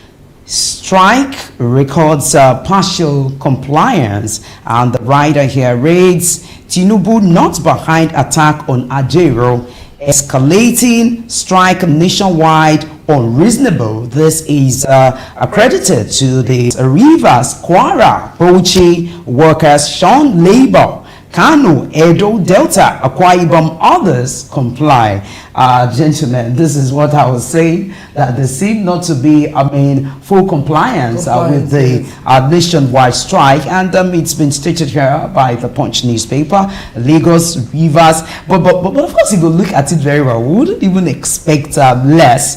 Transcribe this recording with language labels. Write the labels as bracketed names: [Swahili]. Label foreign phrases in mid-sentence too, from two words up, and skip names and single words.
[English] Strike records partial compliance. And the writer here reads, Tinubu not behind attack on Ajero, escalating strike nationwide unreasonable. This is accredited to the Rivers, Kwara, Bauchi workers shun labor. Kano, Edo, Delta, Akwa Ibom, others comply. Gentlemen, this is what I was saying, that there seem not to be, full compliance with the nationwide strike. And it's been stated here by the Punch newspaper, Lagos, Rivers. But of course, if you look at it very well, we wouldn't even expect less.